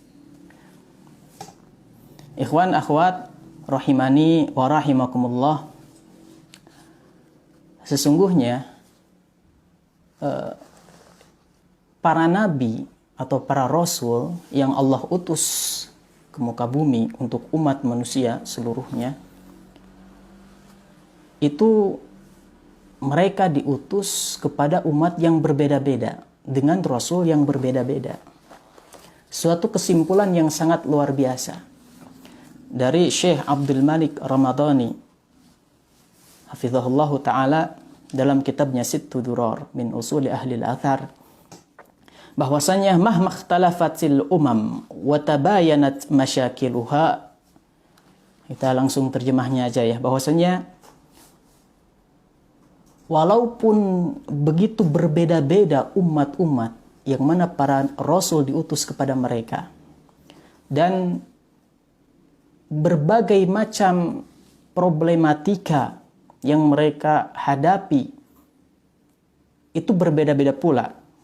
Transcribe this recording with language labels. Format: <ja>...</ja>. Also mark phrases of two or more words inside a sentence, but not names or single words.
<ar>إخوان أخوات رحمني ورحمكم الله,</ar> <id>sesungguhnya para nabi atau para rasul yang Allah utus ke muka bumi untuk umat manusia seluruhnya, itu mereka diutus kepada umat yang berbeda-beda dengan rasul yang berbeda-beda. Suatu kesimpulan yang sangat luar biasa dari Syekh Abdul Malik Ramadhani</id> <ar>حفظه الله تعالى</ar> <id>dalam kitabnya Sittu Durar min Usuli Ahli al-Athar,</id> <ar>bahwasanya مهما اختلفت الأمم وتباينت مشاكلها.</ar> <id>Kita langsung terjemahnya aja ya, bahwasanya walaupun begitu berbeda-beda umat-umat yang mana para rasul diutus kepada mereka, dan berbagai macam problematika yang mereka hadapi itu berbeda-beda pula.</id>